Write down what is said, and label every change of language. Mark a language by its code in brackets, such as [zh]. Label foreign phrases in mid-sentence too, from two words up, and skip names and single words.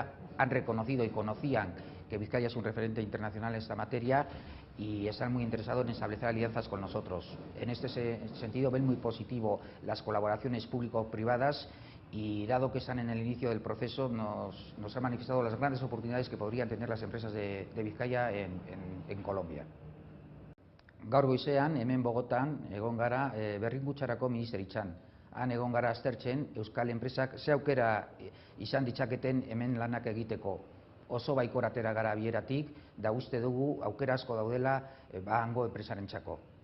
[es] Han reconocido y conocían que Vizcaya es un referente internacional en esta materia y están muy interesados en establecer alianzas con nosotros. En este sentido ven muy positivo las colaboraciones público-privadas y dado que están en el inicio del proceso nos han manifestado las grandes oportunidades que podrían tener las empresas de Vizcaya en Colombia. [eu] Gaur goizean, hemen Bogotan, egon gara berrikuntxarako ministeritzan. Han egon gara aztertzen euskal enpresak ze aukera izan ditzaketen hemen lanak egiteko. Oso baikor atera gara bieratik, da uste dugu aukera asko daudela hango enpresarentzako.